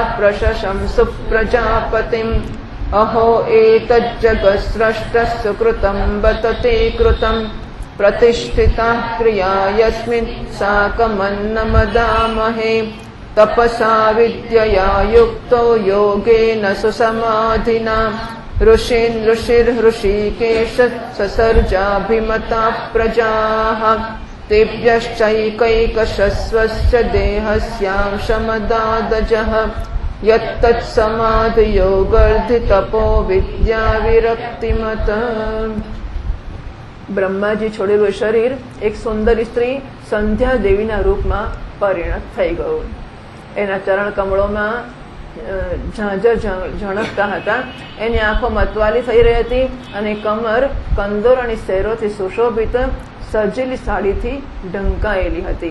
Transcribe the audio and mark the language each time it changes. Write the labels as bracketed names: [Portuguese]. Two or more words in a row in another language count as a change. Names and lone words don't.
[Sanskrit] प्रशशंसुः प्रजापतिम् अहो एतज्जगत्स्रष्टः सुकृतं बत ते कृतं प्रतिष्ठिता क्रिया यस्मिन् साकमन्नमदामहे तपसा विद्यया युक्तो योगेन सुसमाधिना ऋषीन् ऋषिर्हृषीकेश ससर्जाभिमताः प्रजाः तेभ्यश्चैकैकशस्वस्य देहस्यांशमदादजः यत्तत्समाधियोगर्धितपो विद्या विरक्तिमत [Gujarati] બ્રહ્માજી છોડેલું શરીર એક સુંદર સ્ત્રી સંધ્યા દેવીના રૂપમાં પરિણત થઈ ગયું. એના ચરણ કમળોમાં ઝાંઝર ઝણકતા હતા. એની આંખો મતવાલી થઈ રહી હતી અને કમર કંદોરણી શેરોથી સુશોભિત સજેલી સાડીથી ઢંકાયેલી હતી.